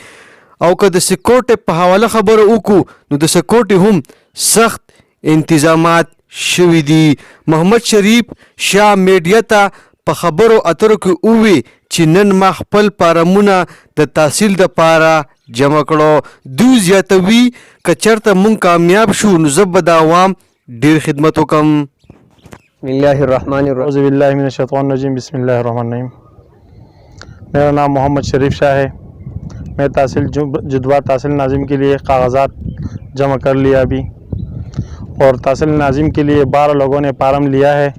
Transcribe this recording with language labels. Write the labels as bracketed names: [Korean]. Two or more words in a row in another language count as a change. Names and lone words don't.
[Pashto] او که د سکورټ په حواله خبره وکړو نو د سکورټ هم سخت انتظامات شوي دي. محمد شریف شاه میډیا ته په خبرو اترو کې ووی چې نن ما خپل فارمونه د تحصیل دپاره جمع کړو. دوی زیاتوي که چېرته مونږ کامیاب شو نو زه به د عوام ډېر خدمت وکړم. [Arabic] بسم اللہ الرحمن الرحیم. اعوذ باللہ من الشیطان الرجیم. بسم اللہ الرحمن الرحیم. [Urdu] میرا نام محمد شریف شاہ ہے. میں تحصیل جدوا تحصیل ناظم کے لیے کاغذات جمع کر لیا ابھی، اور تحصیل ناظم کے لیے 12 لوگوں نے فارم لیا ہے.